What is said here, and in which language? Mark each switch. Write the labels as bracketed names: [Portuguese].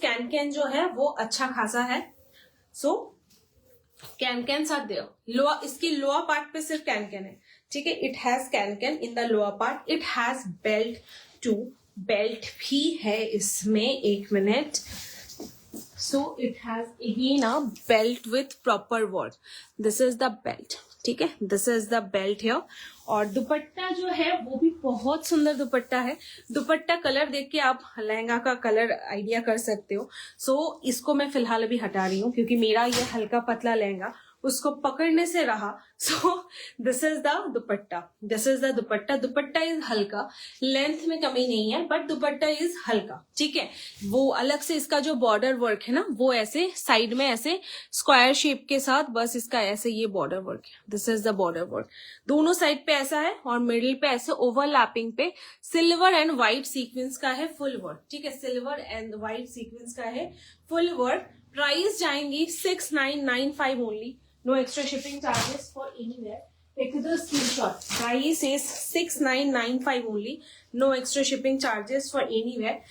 [Hindi] Can जो है वो अच्छा खासा है। सो कैन साथ दे लोअर, इसकी लोअर पार्ट पे सिर्फ कैन है। [English] ठीक है, it has can in the lower part. It has belt too, [Hindi] belt भी है इसमें, एक minute. [English] So it has again a belt with proper work. This is the belt. [Hindi] ठीक है, [English] This is the belt here. [Hindi] और दुपट्टा जो है वो भी बहुत सुंदर दुपट्टा है। दुपट्टा कलर देख के आप लहंगा का कलर आइडिया कर सकते हो। सो इसको मैं फिलहाल अभी हटा रही हूँ क्योंकि मेरा ये हल्का पतला लहंगा उसको पकड़ने से रहा। [English] So this is the dupatta, this is the dupatta. [Hindi] Dupatta is हल्का, लेंथ में कमी नहीं है बट दुपट्टा इज हल्का, ठीक है। वो अलग से इसका जो बॉर्डर वर्क है ना वो ऐसे साइड में ऐसे स्क्वायर शेप के साथ बस इसका ऐसे ये बॉर्डर वर्क है। [English] this is the border work, [Hindi] दोनों साइड पे ऐसा है और मिडिल पे ऐसे ओवरलैपिंग पे सिल्वर एंड व्हाइट सीक्वेंस का है फुल वर्क, ठीक है। सिल्वर एंड व्हाइट सीक्वेंस का है फुल वर्क। प्राइस जाएंगी 6995 only, [English] no extra shipping charges for anywhere. Take the screenshot. Price is 6995 only, no extra shipping charges for anywhere.